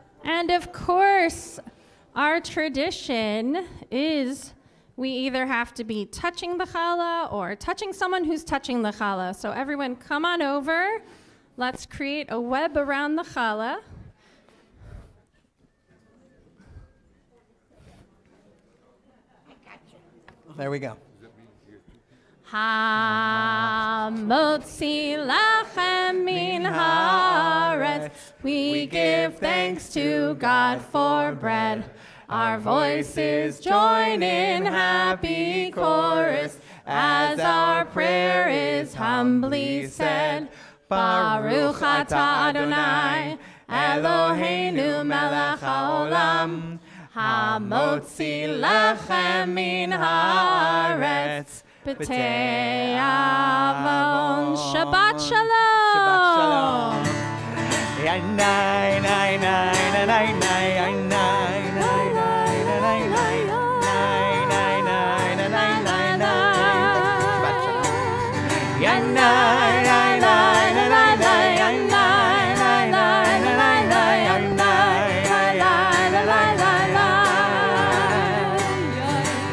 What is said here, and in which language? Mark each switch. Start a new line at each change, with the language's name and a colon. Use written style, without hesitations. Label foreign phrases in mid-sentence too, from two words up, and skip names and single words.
English: And of course, our tradition is we either have to be touching the challah or touching someone who's touching the challah. So everyone come on over. Let's create a web around the challah. There we go.
Hebrew: המוציא לחם מן הארץ.
English: We give thanks to God for bread. Our voices join in happy chorus as our prayer is humbly said.
Hebrew: ברוך אתה אדוני אלוהינו מלך העולם המוציא לחם מן הארץ בתי עון. שבת שלום. שבת שלום. Ay, nay, nay, nay, nay, nay, nay, ay, nay, nay, nay, nay, nay, nay, nay, nay, nay, nay, nay, nay. שבת שלום. Ay, nay, nay, nay, nay, nay, nay, ay, nay, nay, nay, nay, nay, nay, ay, nay, nay, nay, nay, nay, nay.